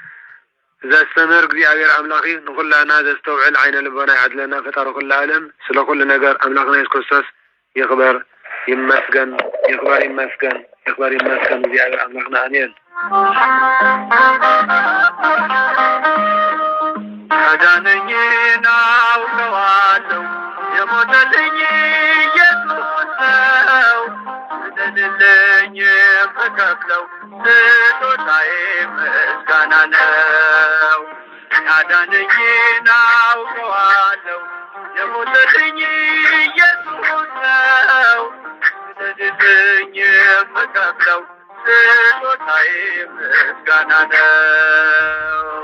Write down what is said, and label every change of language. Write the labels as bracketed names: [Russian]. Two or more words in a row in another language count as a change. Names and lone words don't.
[Tigrinya] ዘስተምር እግዚአብሔር አምላኽ ንኹላና ዘስተውዕል ዓይነ ልቦና ይዓድለና ፈጣሪ ኩሉ ዓለም ስለ ኩሉ ነገር አምላክና ኢየሱስ ክርስቶስ ይኽበር ይመስገን ይኽበር ይመስገን ይኽበር ይመስገን እግዚአብሔር አምላክና አሜን። [Amharic] አዳነኝን አውቀዋለሁ የሞተልኝ ኢየሱስ ነው ስደድልኝ የምከፍለው ስጦታዬ ምስጋና ነው። አዳነኝን አውቀዋለሁ የሞተልኝ ኢየሱስ ነው ስደድልኝ የምከፍለው ስጦታዬ ምስጋና ነው።